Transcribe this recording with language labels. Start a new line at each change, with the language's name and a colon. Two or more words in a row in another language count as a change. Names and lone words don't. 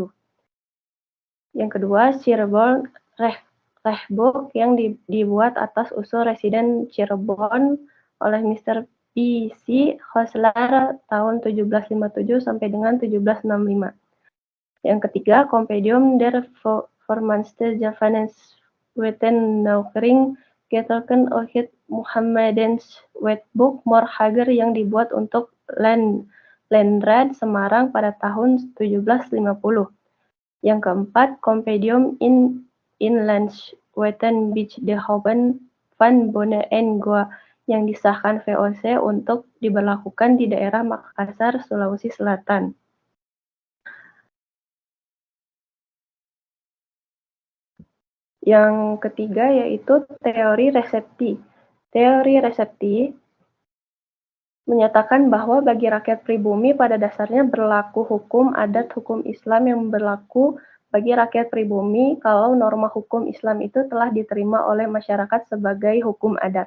Indonesian: Yang kedua, Cirebon Rehbook yang dibuat atas usul residen Cirebon oleh Mr. B.C. Hosler tahun 1757 sampai dengan 1765. Yang ketiga, Compendium der Voornaamste Javanese Wetten Nauwkeuring Getrokken uit Muhammadens Wetboek Morhager yang dibuat untuk Landraad Semarang pada tahun 1750. Yang keempat, Compendium in Inlands Wetten bij de Hoven van Bonne en Goa yang disahkan VOC untuk diberlakukan di daerah Makassar, Sulawesi Selatan. Yang ketiga yaitu teori resepti. Teori resepti menyatakan bahwa bagi rakyat pribumi pada dasarnya berlaku hukum adat hukum Islam yang berlaku bagi rakyat pribumi kalau norma hukum Islam itu telah diterima oleh masyarakat sebagai hukum adat.